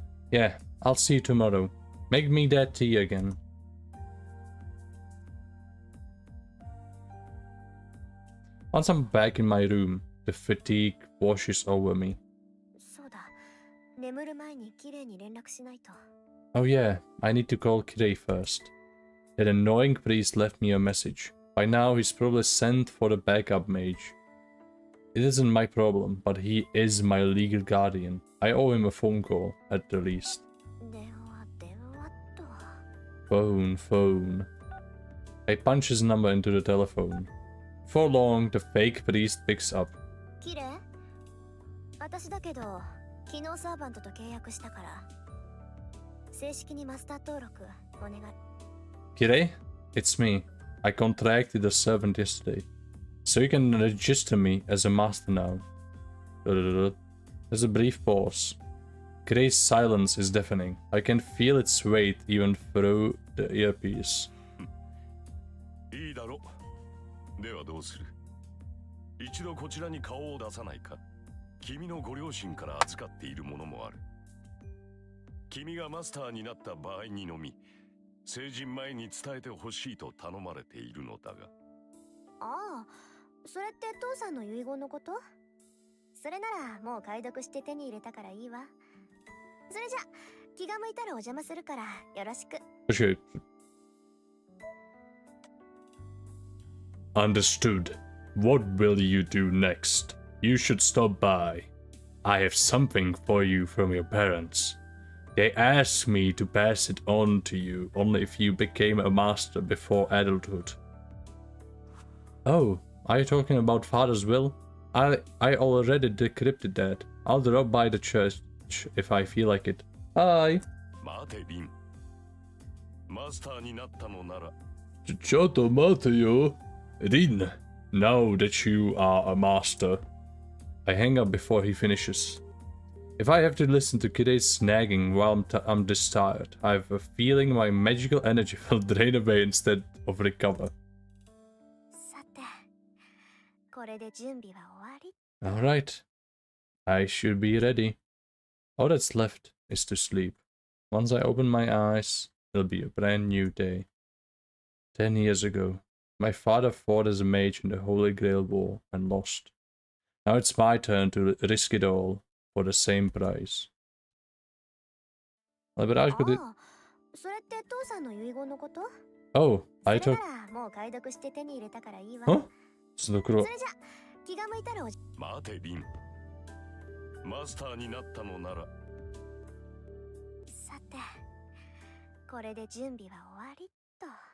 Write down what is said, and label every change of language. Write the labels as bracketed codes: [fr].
[en] Yeah, I'll see you tomorrow. Make me that tea again. Once I'm back in my room, the fatigue washes over me. [ja] そうだ。眠る前にきれいに連絡しないと。 [en] Oh yeah, I need to call Kirei first. That annoying priest left me a message. By now he's probably sent for the backup mage. It isn't my problem, but he is my legal guardian. I owe him a phone call, at the least. [ja] 電話と。 [en] Phone. I punch his number into the telephone. For long, the fake priest picks up. [ja] きれい？私だけど、昨日サーバントと契約したから。正式にマスター登録お願い。 [en] Kirei? It's me. I contracted a servant yesterday. So you can register me as a master now. There's a brief pause. Gray's silence is deafening. I can feel its weight even through the earpiece. [ja] いいだろう。ではどうする？一度こちらに顔を出さないか？君のご両親から預かっているものもある。君がマスターになった場合にのみ、成人前に伝えてほしいと頼まれているのだが。ああ、それって父さんの遺言のこと？それならもう解読して手に入れたからいいわ。それじゃ気が向いたらお邪魔するからよろしく。 [en] Okay. Understood. What will you do next? You should stop by. I have something for you from your parents. They asked me to pass it on to you only if you became a master before adulthood. Oh, are you talking about father's will? I already decrypted that. I'll drop by the church if I feel like it. Bye. [ja] 待てリン。マスターになったのなら。ちょっと待てよ。 [en] Rin, now that you are a master. I hang up before he finishes. If I have to listen to Kirei's snagging while I'm this tired, I have a feeling my magical energy will drain away instead of recover. [ja] さて、これで準備は終わり。 [en] Alright. I should be ready. All that's left is to sleep. Once I open my eyes, it'll be a brand new day. 10 years ago, my father fought as a mage in the Holy Grail War and lost. Now it's my turn to risk it all for the same price. [sk] Ale bráško, ty... [ja] それって父さんの遺言のこと？ [en] Oh, I [ja] それ [en] took... [ja] ならもう解読して手に入れたからいいわ。 Huh? その黒... それじゃ気が向いたらおじ。待てリン。マスターになったのなら。さて、これで準備は終わりっと。